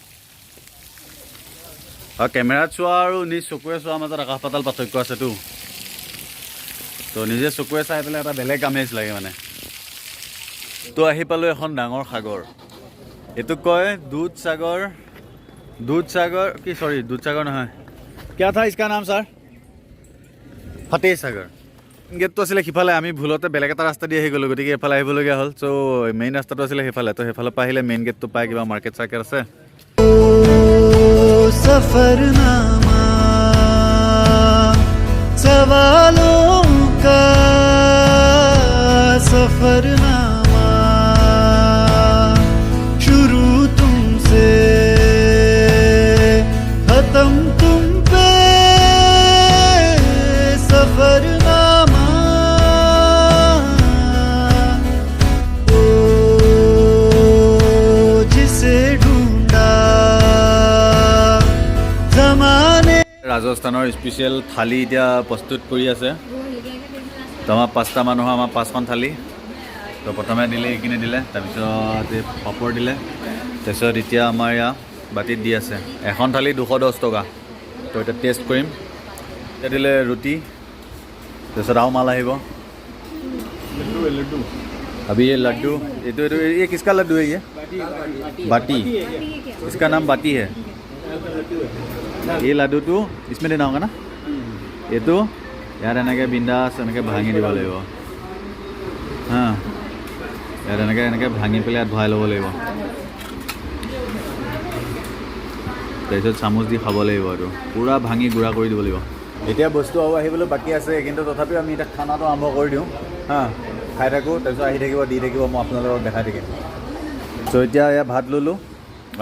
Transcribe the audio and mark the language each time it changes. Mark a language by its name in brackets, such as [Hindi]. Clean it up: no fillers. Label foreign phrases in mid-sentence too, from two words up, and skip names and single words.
[Assamese] আৰু কেমেৰাত চোৱা আৰু নিজ চকুৱে চোৱাৰ মাজত আকাশ পাতাল পাৰ্থক্য আছেতো। তো নিজে চকুৱে চাই পেলাই এটা বেলেগ আমেজ লাগে মানে। তো আহি পালোঁ এখন ডাঙৰ সাগৰ এইটো কয় দুধসাগৰ দুধসাগৰ নহয় [Hindi] क्या था इसका नाम सर [Assamese] फतेह सागर गेटটো আছিলে সিফালে আমি ভুলতে বেলেগ এটা ৰাস্তা দি আহি গ'লোঁ গতিকে এফালে আহিবলগীয়া হ'ল চ' মেইন ৰাস্তাটো আছিলে সেইফালে তো সেইফালৰ পৰা আহিলে [English] main gate [Assamese] পাই কিবা মাৰ্কেট চাৰ্কেট আছে [Hindi] सफरनामा सवालों का सफरनामा शुरू तुमसे खत्म तुम पे सफरनामा ओ जिसे ढूंढा जमाने [Assamese] ৰাজস্থানৰ স্পেচিয়েল থালি এতিয়া প্ৰস্তুত কৰি আছে তো আমাৰ 5টা মানুহৰ আমাৰ 5খন থালি তো প্ৰথমে দিলে এইখিনি দিলে তাৰপিছত পাপৰ দিলে তাৰপিছত এতিয়া আমাৰ ইয়াত বাতিত দি আছে এখন থালি 210 টকা তো এতিয়া টেষ্ট কৰিম এতিয়া দিলে ৰুটি তাৰপিছত আৰু মাল আহিব [Hindi] अभी ये लड्डू ये किसका लड्डू है ये बाटी इसका नाम बाटी है ये लड्डू तो इसमें देना होगा ना ये तो यार [Assamese] এনেকৈ বিন্দাছ এনেকৈ ভাঙি দিব লাগিব হা ইয়াত এনেকৈ ভাঙি পেলাই ইয়াত ভৰাই ল'ব লাগিব তাৰপিছত চামুচ দি খাব লাগিব আৰু পুৰা ভাঙি গুড়া কৰি দিব লাগিব এতিয়া বস্তু আৰু আহিবলৈ বাকী আছে কিন্তু তথাপিও আমি এতিয়া খানাটো আৰম্ভ কৰি দিওঁ হা খাই থাকোঁ তাৰপিছত আহি থাকিব দি থাকিব মই আপোনালোকক দেখাই থাকিম চ' এতিয়া এয়া ভাত ল'লোঁ আৰু